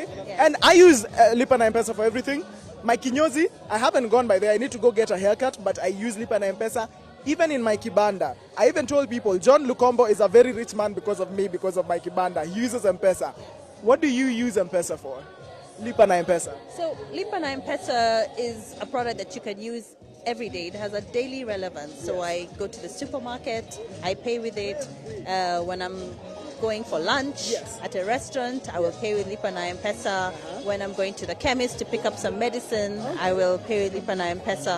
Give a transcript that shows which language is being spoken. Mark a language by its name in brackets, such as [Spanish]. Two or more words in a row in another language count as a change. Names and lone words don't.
[English] Yes. And I use Lipa na M-Pesa for everything. My kinyozi, I haven't gone by there. I need to go get a haircut, but I use Lipa na M-Pesa. Even in my kibanda, I even told people, John Lukombo is a very rich man because of me, because of my kibanda. He uses M-Pesa. What do you use M-Pesa for? Lipa na M-Pesa. So Lipa na M-Pesa is a product that you can use every day. It has a daily relevance. So I go to the supermarket, I pay with it. When I'm going for lunch at a restaurant, I will pay with Lipa na M-Pesa. When I'm going to the chemist to pick up some medicine, I will pay with Lipa na M-Pesa.